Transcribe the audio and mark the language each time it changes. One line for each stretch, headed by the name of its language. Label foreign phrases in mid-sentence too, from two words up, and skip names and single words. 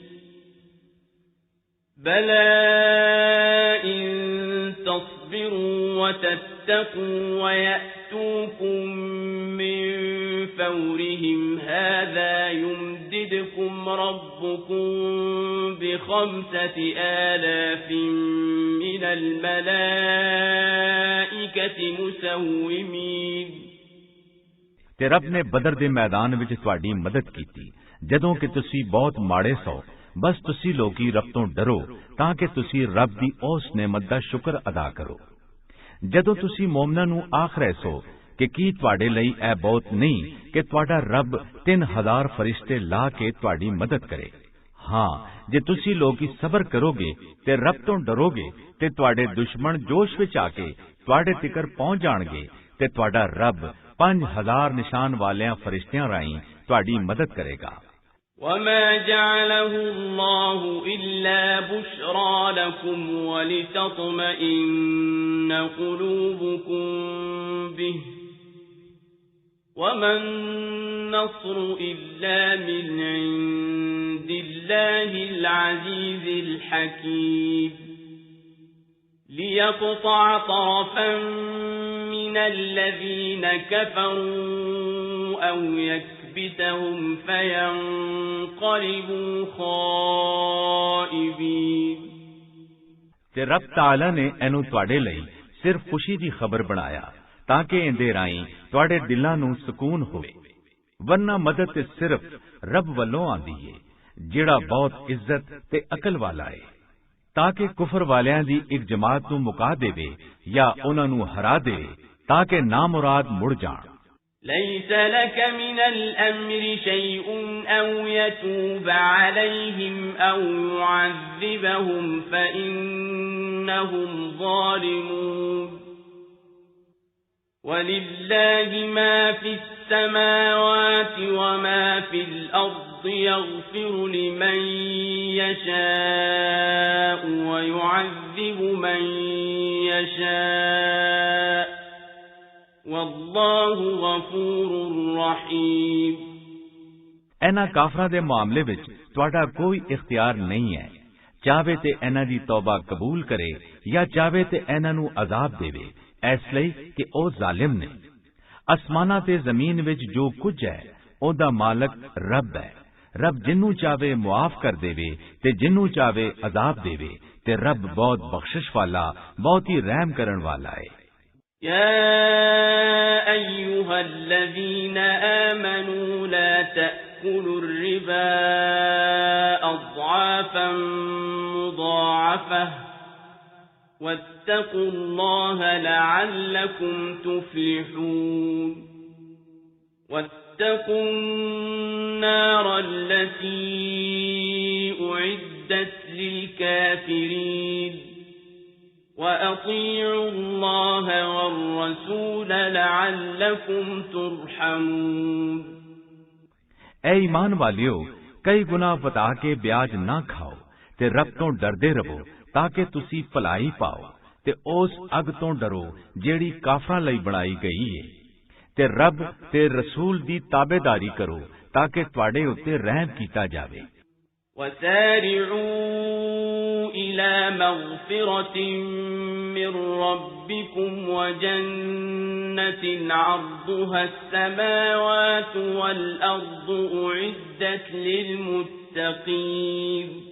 Arabic: بَلَى إِن تَصْبِرُوا وَتَتَّقُوا وَيَأْتُوكُم مِّن فَوْرِهِمْ هَذَا يُمْدِدْكُمْ رَبُّكُم ب5,000 مِنَ الْمَلَائِكَةِ مُسَوِّمِينَ
Punjabi: ਤੇ ਰੱਬ ਨੇ ਬਦਰ ਦੇ ਮੈਦਾਨ ਵਿੱਚ ਤੁਹਾਡੀ ਮਦਦ ਕੀਤੀ ਜਦੋਂ ਕਿ ਤੁਸੀਂ ਬਹੁਤ ਮਾੜੇ ਸੋ। ਬਸ ਤੁਸੀਂ ਲੋਕੀ ਰੱਬ ਤੋਂ ਡਰੋ ਤਾਂ ਕਿ ਤੁਸੀਂ ਰੱਬ ਦੀ ਉਸ ਨਿਮਤ ਦਾ ਸ਼ੁਕਰ ਅਦਾ ਕਰੋ। ਜਦੋਂ ਤੁਸੀਂ ਮੂਮਨਾਂ ਨੂੰ ਆਖ ਰਹੇ ਸੋ ਕਿ ਕੀ ਤੁਹਾਡੇ ਲਈ ਇਹ ਬਹੁਤ ਨਹੀਂ ਕਿ ਤੁਹਾਡਾ ਰੱਬ 3,000 ਫਰਿਸ਼ਤੇ ਲਾ ਕੇ ਤੁਹਾਡੀ ਮਦਦ ਕਰੇ। ਹਾਂ, ਜੇ ਤੁਸੀਂ ਲੋਕੀ ਸਬਰ ਕਰੋਗੇ ਤੇ ਰੱਬ ਤੋਂ ਡਰੋਗੇ ਤੇ ਤੁਹਾਡੇ ਦੁਸ਼ਮਣ ਜੋਸ਼ ਵਿੱਚ ਆ ਕੇ ਤੁਹਾਡੇ ਤਿਕਰ ਪਹੁੰਚ ਜਾਣਗੇ ਤੇ ਤੁਹਾਡਾ ਰੱਬ 5,000 ਨਿਸ਼ਾਨ ਵਾਲਿਆਂ ਫਰਿਸ਼ਤਿਆਂ ਰਾਹੀਂ ਤੁਹਾਡੀ ਮਦਦ ਕਰੇਗਾ।
Arabic: وَمَا جَعَلَهُ اللَّهُ إِلَّا بُشْرَى لَكُمْ وَلِتَطْمَئِنَّ قُلُوبُكُم بِهِ وَمَا النَّصْرُ إِلَّا مِنْ عِندِ اللَّهِ الْعَزِيزِ الْحَكِيمِ لِيَقْطَعَ طَرَفًا مِنَ الَّذِينَ كَفَرُوا أَوْ يَكْبِتَهُمْ فَيَنقَلِبُوا خَائِبِينَ
Punjabi: ਤੇ ਰੱਬ ਤਾਲਾ ਨੇ ਇਹਨੂੰ ਤੁਹਾਡੇ ਲਈ ਸਿਰਫ ਖੁਸ਼ੀ ਦੀ ਖਬਰ ਬਣਾਇਆ ਤਾਂ ਕਿ ਇਹਦੇ ਰਾਹੀਂ ਤੁਹਾਡੇ ਦਿਲਾਂ ਨੂੰ ਸਕੂਨ ਹੋਵੇ। ਵਰਨਾ ਮਦਦ ਤੇ ਸਿਰਫ ਰੱਬ ਵੱਲੋਂ ਆਂਦੀ ਏ ਜਿਹੜਾ ਬਹੁਤ ਇੱਜ਼ਤ ਤੇ ਅਕਲ ਵਾਲਾ ਏ, ਤਾਂ ਕਿ ਕੁਫਰ ਵਾਲਿਆਂ ਦੀ ਇੱਕ ਜਮਾਤ ਨੂੰ ਮੁਕਾ ਦੇਵੇ ਜਾਂ ਉਹਨਾਂ ਨੂੰ ਹਰਾ ਦੇਵੇ ਤਾਂ ਕਿ ਨਾਮੁਰਾਦ ਮੁੜ ਜਾਣ।
Arabic: ليس لك من الأمر شيء أو يتوب عليهم أو يعذبهم فإنهم ظالمون ولله ما في السماوات وما في الأرض يغفر لمن يشاء ويعذب من يشاء والله غفور رحيم
Punjabi: ਇਹਨਾਂ ਕਾਫਰਾਂ ਦੇ ਮਾਮਲੇ ਵਿੱਚ ਤੁਹਾਡਾ ਕੋਈ ਇਖਤਿਆਰ ਨਹੀਂ ਹੈ। ਚਾਹੇ ਤੇ ਇਹਨਾਂ ਦੀ ਤੌਬਾ ਕਬੂਲ ਕਰੇ ਜਾਂ ਚਾਹੇ ਤੇ ਇਹਨਾਂ ਨੂੰ ਅਜ਼ਾਬ ਦੇਵੇ, ਇਸ ਲਈ ਕਿ ਉਹ ਜ਼ਾਲਿਮ ਨੇ। ਅਸਮਾਨਾਂ ਤੇ ਜ਼ਮੀਨ ਵਿੱਚ ਜੋ ਕੁਝ ਹੈ ਉਹਦਾ ਮਾਲਕ ਰੱਬ ਹੈ। ਰੱਬ ਜਿੰਨੂੰ ਚਾਹੇ ਮੁਆਫ ਕਰ ਦੇਵੇ ਤੇ ਜਿੰਨੂੰ ਚਾਹੇ ਅਜ਼ਾਬ ਦੇਵੇ ਤੇ ਰੱਬ ਬਹੁਤ ਬਖਸ਼ਿਸ਼ ਵਾਲਾ, ਬਹੁਤ ਹੀ ਰਹਿਮ ਕਰਨ ਵਾਲਾ ਹੈ।
Arabic: يا أيها الذين آمنوا لا تأكلوا الربا أضعافا مضاعفة واتقوا الله لعلكم تفلحون واتقوا النار التي أعدت للكافرين وأطيعوا الله والرسول لعلكم ترحمون
Punjabi: اے ایمان والیو، کئی گنا بتا کے بیاج نہ کھاؤ تے رب تو ڈردے رہو تاکہ تسی فلائی پاؤ تے اس اگ تو ڈرو جیڑی کافراں لئی بنائی گئی ہے تے رب تے رسول دی تابعداری کرو تاکہ تواڈے اُتے رحم کیتا جاوے۔
Arabic: وسارعوا إلى مغفرة من ربكم وجنة عرضها السماوات والأرض أعدت للمتقين